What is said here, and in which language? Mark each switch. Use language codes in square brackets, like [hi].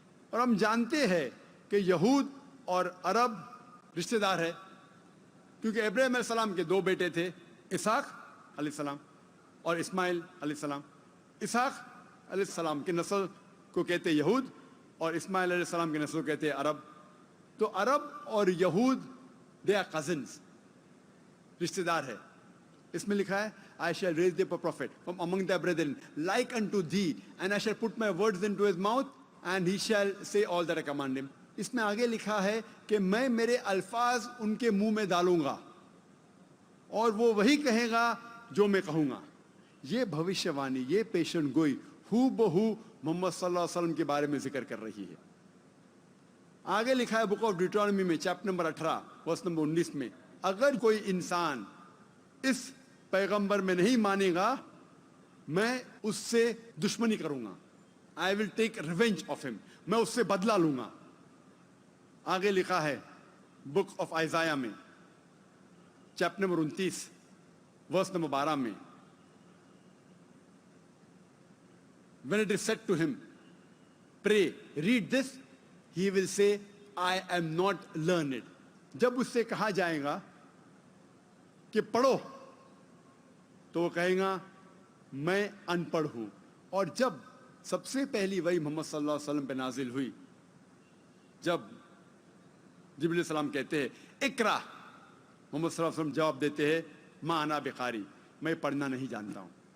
[ur] اور ہم جانتے ہیں کہ یہود اور عرب رشتہ دار ہے, کیونکہ ابراہیم علیہ السلام کے 2 بیٹے تھے, اسحاق علیہ السلام اور اسماعیل علیہ السلام. اسحاق علیہ السلام کی نسل کو کہتے ہیں یہود اور اسماعیل علیہ السلام کی نسل کو کہتے ہیں عرب. تو عرب اور یہود [en] they are cousins, [ur] رشتہ دار ہے. اس میں لکھا ہے [en] I shall raise thee up a prophet from among thy brethren like unto thee, and I shall put my words into his mouth and he shall say all that I command him. [ur] اس میں آگے لکھا ہے کہ میں میرے الفاظ ان کے منہ میں ڈالوں گا اور وہ وہی کہے گا جو میں کہوں گا. یہ بھوشیہ وانی, یہ پیشن گوئی ہو بہو محمد صلی اللہ علیہ وسلم کے بارے میں ذکر کر رہی ہے. آگے لکھا ہے بک آف ڈیوٹرانومی میں چیپٹر نمبر 18 ورس نمبر 19 میں, اگر کوئی انسان اس پیغمبر میں نہیں مانے گا میں اس سے دشمنی کروں گا. [en] I will take revenge of him, [ur] میں اس سے بدلہ لوں گا. آگے لکھا ہے بک آف آئزایا میں چیپٹر نمبر 29 ورس نمبر 12 میں, [en] when it is said to him, pray, read this, he will say, I am not learned. [ur] جب اس سے کہا جائے گا کہ پڑھو تو وہ کہے گا میں ان پڑھ ہوں. اور جب سب سے پہلی وحی محمد صلی اللہ علیہ وسلم پہ نازل ہوئی, جب جبریل علیہ السلام کہتے ہیں اقرا, محمد صلی اللہ علیہ وسلم جواب دیتے ہیں [ar] ما انا بقاری, [ur] میں پڑھنا نہیں جانتا ہوں.